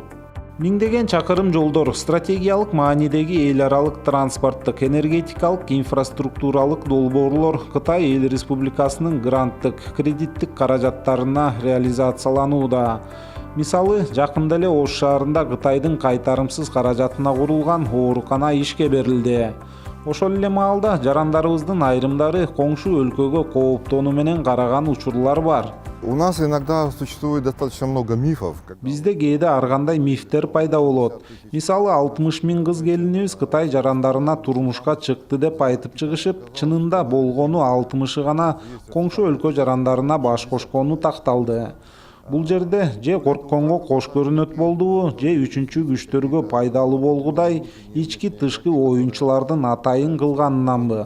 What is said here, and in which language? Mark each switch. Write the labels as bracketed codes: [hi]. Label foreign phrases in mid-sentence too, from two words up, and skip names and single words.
[ky] Миңдеген чакырым жолдор, стратегиялык маанидеги эл аралык транспорттук, энергетикалык, инфраструктуралык долбоорлор Кытай Эл Республикасынын гранттык, кредиттик каражаттарына реализацияланууда. Мисалы, жакында эле Ош шаарында Кытайдын кайтарымсыз каражатына курулган оорукана ишке берилди. Ошол эле маалда жарандарыбыздын айрымдары коңшу өлкөгө кооптонуу менен караган учурлар бар. [ru] У нас иногда существует достаточно много мифов. [ky] Бизде кээде ар кандай мифтер пайда болот. Мисалы 60 000 кыз келинибиз Кытай жарандарына турмушка чыкты деп айтып чыгышып, чынында болгону 60-ы гана коңшу өлкө жарандарына баш кошкону такталды. Бул жерде же коркконго кош көрүнөт болдубу, же үчүнчү күчтөргө пайдалуу болгудай ички тышкы оюнчулардын атайын кылганынанбы?